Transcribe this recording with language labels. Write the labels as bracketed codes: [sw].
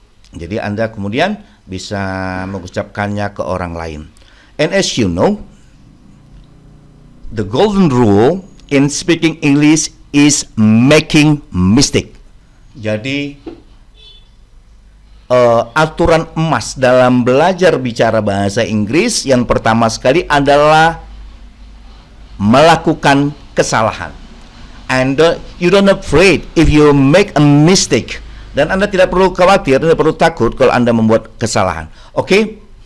[id] Jadi Anda kemudian bisa mengucapkannya ke orang lain. [en] And as you know, the golden rule in speaking English is making mistake. [id] Jadi aturan emas dalam belajar bicara bahasa Inggris yang pertama sekali adalah melakukan kesalahan. [en] And you don't afraid if you make a mistake. [id] Dan Anda tidak perlu khawatir, tidak perlu takut kalau Anda membuat kesalahan. Okay?